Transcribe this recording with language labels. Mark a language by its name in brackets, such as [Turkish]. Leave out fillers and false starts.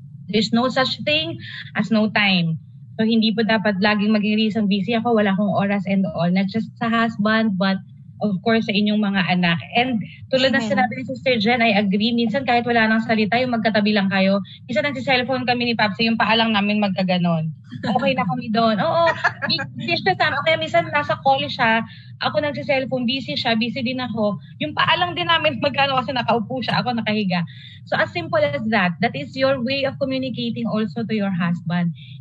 [English] There's no such thing as no time. [Filipino] So hindi po dapat laging maging reason busy ako, wala akong oras and all. [English] Not just sa husband, but of course, sa inyong mga anak. [Filipino] And tulad ng sinabi ni Sister Jen, [English] I agree. [Filipino] Minsan kahit wala nang salita, yung magkatabi lang kayo. Minsan nagsi-cellphone kami ni Papsi, yung paa lang namin magkaganon. Okay na kami doon. Oo, busy siya sa amin. Kaya minsan nasa call siya, ako nagsi-cellphone, busy siya, busy din ako. Yung paa lang din namin magkano kasi nakaupo siya, ako nakahiga. [English] So as simple as that is your way of communicating also to your husband.